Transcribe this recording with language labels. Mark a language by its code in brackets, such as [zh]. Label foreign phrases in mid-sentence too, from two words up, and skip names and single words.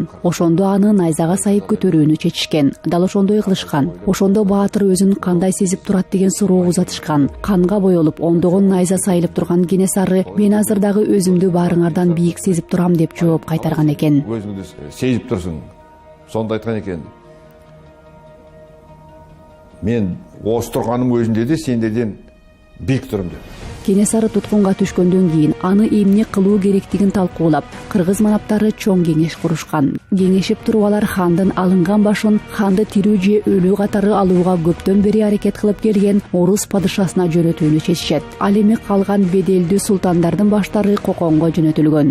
[ky] Ошондо аны найзага сайып көтөрүүнү чечишкен. Дал ошондой кылышкан. Ошондо баатыр өзүн кандай сезип турат деген суроо узатышкан. Канга боелуп, ондогон найза сайылып турган Кенесары "Мен азыр дагы өзүмдү баарыңардан бийик сезип турам" деп жооп кайтарган экен. [kk] Өзүңдү сезип турсуң. Сонда айткан экен. Мен осы тұрғаным өзінде де сендерден биік тұрым деп. [ky] Кенесары туткунга түшкөндөн кийин аны эмне кылуу керектигин талкуулап, кыргыз манаптары чоң кеңеш курушкан. Кеңешип туруп алар хандын алынган башын ханды тирүү же өлүү катары алууга көптөн бери аракет кылып келген Орус падышасына жөнөтүүнү чечишет. Ал эми калган беделдүү султандардын баштары Коконго жөнөтүлгөн.